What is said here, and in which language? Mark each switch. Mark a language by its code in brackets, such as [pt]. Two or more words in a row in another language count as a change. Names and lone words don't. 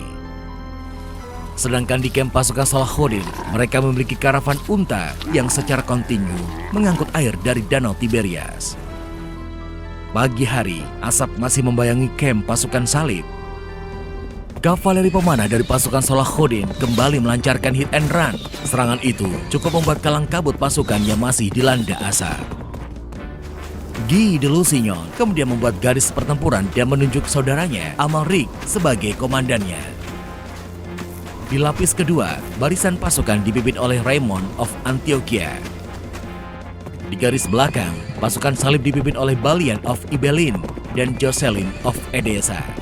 [id] Sedangkan di kamp pasukan Salahuddin, mereka memiliki karavan unta yang secara kontinu mengangkut air dari Danau Tiberias. Pagi hari, asap masih membayangi kamp pasukan salib. Kavaleri pemanah dari pasukan Salahuddin kembali melancarkan [en] hit and run. [id] Serangan itu cukup membuat kalang kabut pasukan yang masih dilanda asap. Guy de Lusignan kemudian membuat garis pertempuran dan menunjuk saudaranya Amalric sebagai komandannya. Di lapis kedua, barisan pasukan dipimpin oleh Raymond of Antiochia. Di garis belakang, pasukan salib dipimpin oleh Balian of Ibelin dan Jocelyn of Edessa.